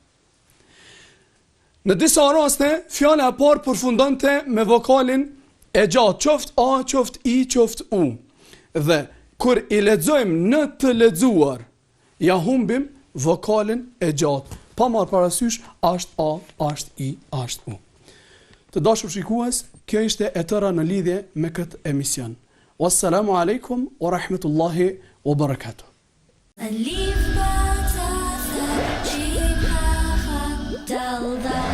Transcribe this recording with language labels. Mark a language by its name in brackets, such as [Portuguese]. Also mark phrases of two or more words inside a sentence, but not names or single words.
[Albanian] Në disa raste fjala e parë përfundonte me vokalin e gjatë, qoftë a, qoftë i, qoftë u. Dhe kur i lexojmë në të lexuar, ja humbim vokalin e gjatë. Pa marrë parasysh, është a, është i, është u. Të dashur shikues, kjo ishte e tëra në lidhje me këtë emision. [Arabic] والسلام عليكم ورحمة الله وبركاته. ألف باء تاء ثاء جيم حاء حاء دال